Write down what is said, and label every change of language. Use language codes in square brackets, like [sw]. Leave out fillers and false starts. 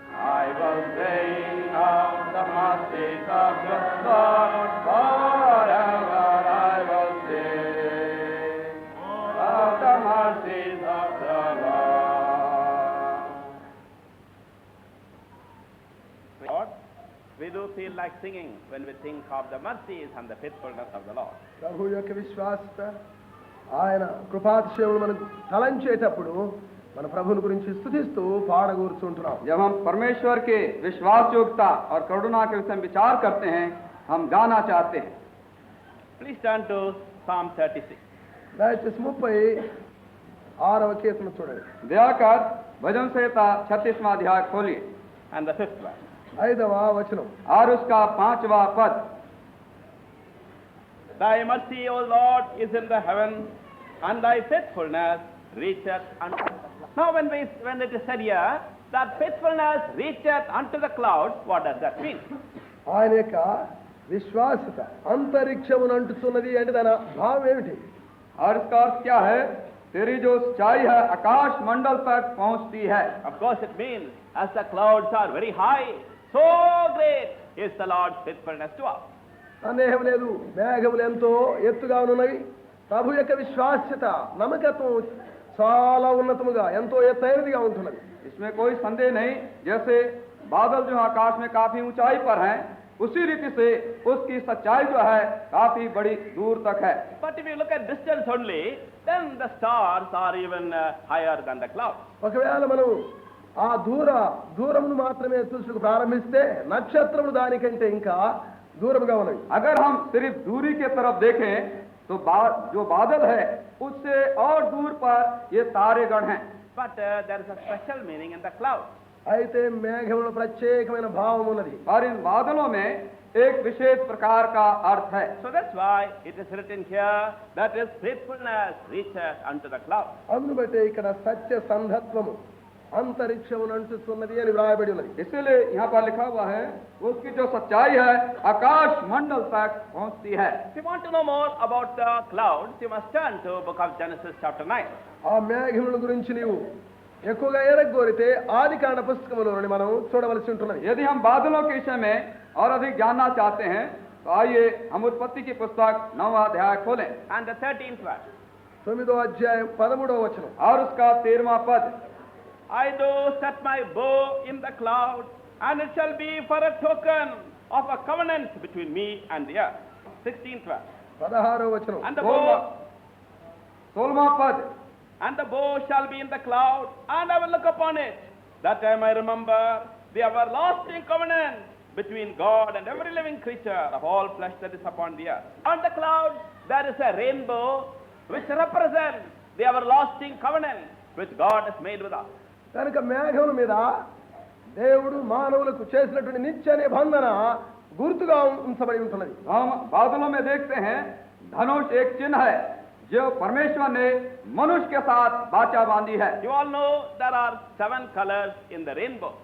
[en] I will sing of the mercies of the Lord, forever I will sing of the mercies of the Lord. Lord, we do feel like singing when we think of the mercies and the faithfulness of the Lord. [te] ప్రభు యొక్క విశ్వాసత ఆయన కృపాతిశయములు మనం తలంచేటప్పుడు మన ప్రభుని గురించి స్తుతిస్తూ పాడగూర్చుంటున్నాం. [hi] जब हम परमेश्वर के विश्वास योग्यता और करुणा के विषय में विचार करते हैं, हम गाना चाहते हैं। [en] Please turn to Psalm 36. [te] దయచేసి 36వ కీర్తన చూడండి. [hi] दया कर भजन संहिता 36वां अध्याय खोलिए [en] And the 5th verse. [te] 5వ వచనం. [hi] और उसका 5वां पद। [en] Thy mercy, O Lord, is in the heaven, and thy faithfulness reacheth unto the clouds. Now when it is said here that faithfulness reacheth unto the clouds, what does that mean? [te] ఆయన యొక్క విశ్వాసత అంతరిక్షమును అంటుతున్నది అంటే దాని భావం ఏమిటి? [hi] और इसका अर्थ क्या है? तेरी जो सच्चाई है आकाश मंडल तक पहुंचती है। [en] Of course it means as the clouds are very high, so great is the Lord's faithfulness to us. [te] సందేహం లేదు, మేఘములు ఎంతో ఎత్తుగా ఉన్నవి. ప్రభు యొక్క విశ్వాస్యత నమ్మకత్వం చాలా ఉన్నతముగా ఎంతో ఎత్తైనదిగా ఉంటున్నది. [hi] इसमें कोई संदेह नहीं, जैसे बादल जो आकाश में काफी ऊंचाई पर हैं, उसी रीति से उसकी सच्चाई जो है काफी बड़ी दूर तक है। [en] But if you look at distance only, then the stars are even higher than the clouds. [te] ఒకవేళ మనం ఆ దూరమును మాత్రమే చూసుకు ప్రారంభిస్తే నక్షత్రములు దానికంటే ఇంకా దూరముగా ఉన్నవి. [hi] अगर हम सिर्फ दूरी के तरफ देखें तो जो बादल है उससे और दूर पर ये तारेगण हैं। [en] But there is a special meaning in the clouds. [te] అయితే మేఘములో ప్రత్యేకమైన భావం ఉన్నది. [hi] और इन बादलों में एक विशेष प्रकार का अर्थ है। [en] So that's why it is written here that his faithfulness reaches unto the clouds. [te] అందును బట్టి ఇక్కడ సత్య సంధత్వము అంతరిక్షమును అంటుతున్నది అని వ్రాయబడి ఉన్నది. [hi] इसीलिए यहाँ पर लिखा हुआ है उसकी जो सच्चाई है आकाश मंडल तक पहुँचती है। [en] If you want to know more about the clouds, you must turn to book of Genesis chapter 9. [te] ఆ మేఘముల గురించి నీవు ఎక్కువగా ఎరగోరితే ఆదికాండ పుస్తకములోని మనం చూడవలసి ఉంటున్నది. [hi] यदि हम बादलों के विषय में और अधिक जानना चाहते हैं तो आइए हम उत्पत्ति की पुस्तक 9वां अध्याय खोलें [en] And the 13th verse. [te] 9వ అధ్యాయం 13వ వచనం. [hi] और उसका 13वां पद। [en] I do set my bow in the cloud, and it shall be for a token of a covenant between me and the earth. 16th verse. [te] 16వ వచనం. [en] And the bow, [hi] 16वां पद। [en] and the bow shall be in the cloud, and I will look upon it. That time I remember the everlasting covenant between God and every living creature of all flesh that is upon the earth. On the cloud there is a rainbow which represents the everlasting covenant which God has made with us. [te] కనుక మేఘముల మీద దేవుడు మానవులకు చేసినటువంటి నిత్య నిబంధన గుర్తుగా ఉంచబడి ఉంటున్నది. [hi] हम बादलों में देखते हैं धनुष एक चिन्ह है जो परमेश्वर ने मनुष्य के साथ वाचा बांधी है. [en] You all know there are 7 colors in the rainbow.